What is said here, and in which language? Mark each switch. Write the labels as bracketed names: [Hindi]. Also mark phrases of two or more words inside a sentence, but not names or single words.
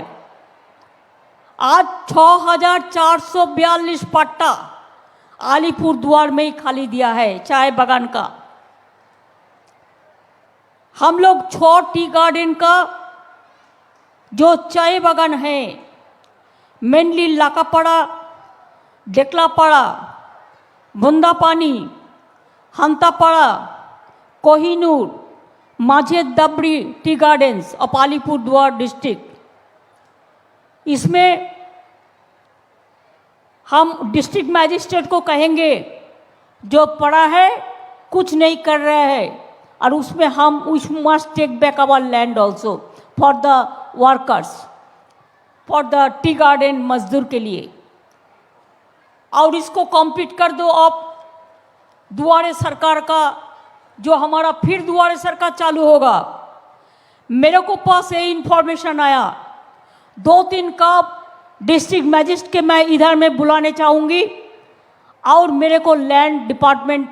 [Hindi] आज 6,442 पट्टा अलीपुरदुआर में ही खाली दिया है चाय बागान का। हम लोग 6 [English] tea garden [Hindi] का जो चाय बागान है, मेनली लाकापाड़ा, डेकलापाड़ा, बुंदापानी, हंतापाड़ा, कोहिनूर, माझे दबड़ी [English] tea gardens of [Hindi] अलीपुरदुआर डिस्ट्रिक्ट, इसमें हम [English] district magistrate [Hindi] को कहेंगे जो पड़ा है कुछ नहीं कर रहा है, और उसमें हम [English] we must take back our land also for the workers, for the tea garden [Hindi] मजदूर के लिए, और इसको कंप्लीट कर दो। अब दुआरे सरकार का जो हमारा फिर दुआरे सरकार चालू होगा, मेरे को पास ये इंफॉर्मेशन आया 2-3 का [English] district magistrate [Hindi] के मैं इधर में बुलाने चाहूँगी, और मेरे को [English] land department